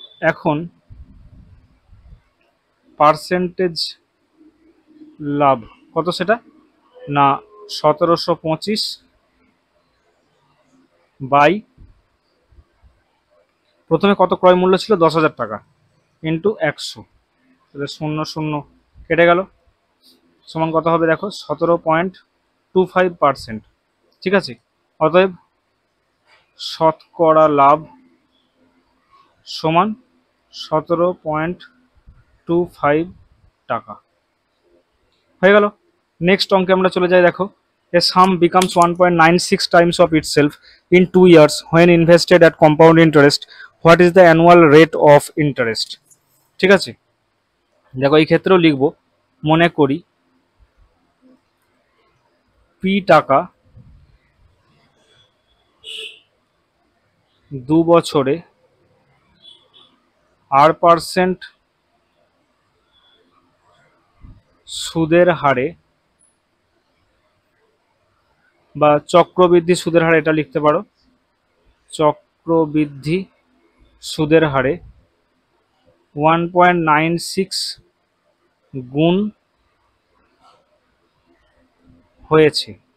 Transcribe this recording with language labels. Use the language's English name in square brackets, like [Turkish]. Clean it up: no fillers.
[Bangla] এখন পার্সেন্টেজ লাভ কত সেটা না, 1725 বাই প্রথমে কত ক্রয় মূল্য ছিল 10,000 টাকা ইন্টু 100, তাহলে 0 কেটে গেল, সমান কত হবে দেখো 17.25%। ঠিক আছে, অতএব শতকরা লাভ সমান 17.25 টাকা হয়ে গেল। নেক্সট অঙ্কে আমরা চলে যাই। দেখো, [English] a sum becomes 1.96 times of itself in 2 years when invested at compound interest. What is the annual rate of interest? [Bangla] ঠিক আছে, দেখো এই ক্ষেত্রেও লিখব, মনে করি p টাকা 2 বছরে r% সুদের হারে বা চক্রবৃদ্ধি সুদের হারে, এটা লিখতে পারো, চক্রবৃদ্ধি সুদের হারে 1.96 গুণ হয়েছে।